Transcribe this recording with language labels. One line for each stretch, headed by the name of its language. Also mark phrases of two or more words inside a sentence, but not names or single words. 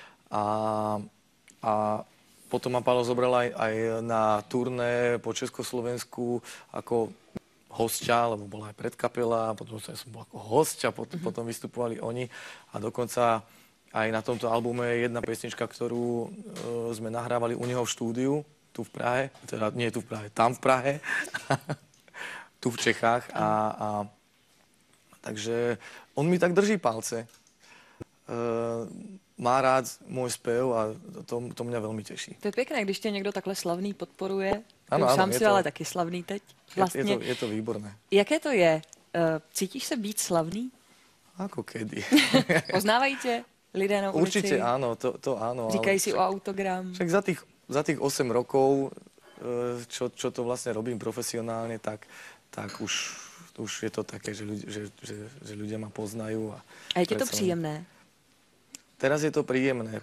Slovak: A potom ma Pálo zobral aj na turné po Československu ako hostia, lebo bola aj predkapela, potom som bol ako hostia, potom vystupovali oni a dokonca aj na tomto albume je jedna pesnička, ktorú sme nahrávali u neho v štúdiu, tu v Prahe, teda nie tu v Prahe, tam v Prahe, tu v Čechách. Takže on mi tak drží palce. Má rád môj spev a to mňa veľmi teší.
Czech: To je pěkné, když tě někdo takhle slavný podporuje. Ano, sám si ale taky slavný teď. Vlastně. Je to výborné. Jaké to je? Cítíš se být slavný?
Slovak: Ako kedy.
Czech: Poznávají tě lidé na ulici?
Slovak: Určite áno, to áno.
Czech: Říkají si o autogram?
Slovak: Však za tých 8 rokov, čo to vlastne robím profesionálne, tak už je to také, že ľudia ma poznajú. A je ti to príjemné? Teraz je to príjemné.